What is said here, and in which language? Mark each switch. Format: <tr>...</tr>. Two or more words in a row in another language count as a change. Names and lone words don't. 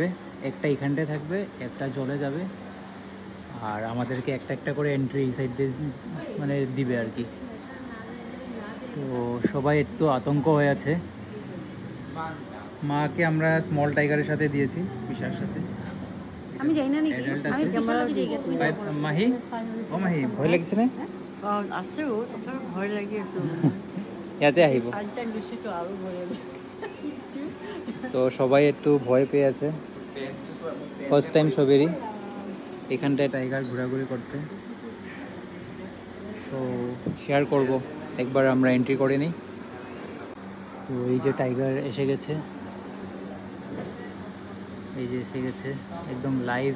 <bn>একটা এখানটায় থাকবে, একটা জলে যাবে, আর আমাদেরকে একটা একটা করে এন্ট্রি এই সাইড দিয়ে দিবে আর কি। তো সবাই একটু আতঙ্ক হয়ে আছে। মাকে আমরা</bn> <en>small tiger's</en> <bn>সাথে দিয়েছি, বিশার সাথে। আমি যাই না নাকি? Adult আমি আছে।</bn> <as>ক্যামেরা লাগি যাই তুমি যাও। মাহি, ও মাহি ভয় লাগিছে নে? আছে তথাপি ভয় লাগি আছে। ইয়াতে আহিব। চাৰিটাত গৈছোতো আৰু ভয় লাগে।</as> <bn>তো সবাই একটু ভয় পেয়ে আছে,</bn> <en>first time</en> <bn>সবেরই। এখানটায় টাইগার ঘোরাঘুরি করছে, তো শেয়ার করব একবার আমরা এন্ট্রি করে নিই। তো এই যে টাইগার এসে গেছে, এই যে এসে গেছে একদম লাইভ।</bn>